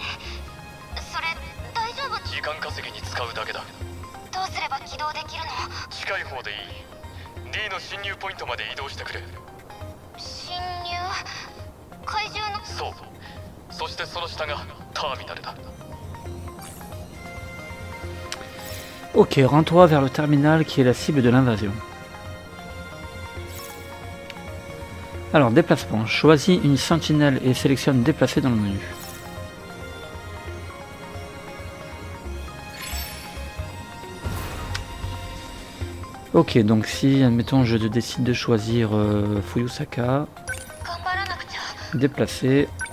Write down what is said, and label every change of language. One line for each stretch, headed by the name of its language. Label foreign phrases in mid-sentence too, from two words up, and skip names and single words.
Japanese: それ大丈夫？時間稼ぎに使うだけだ。どうすれば起動できるの？近い方でいい。 D の侵入ポイントまで移動してくれ。侵入？怪獣の？そう。そしてその下がターミナルだ。
French: Ok, rends-toi vers le terminal qui est la cible de l'invasion. Alors, déplacement. Choisis une sentinelle et sélectionne déplacer dans le menu. Ok, donc si, admettons, je décide de choisir Fuyusaka, déplacer.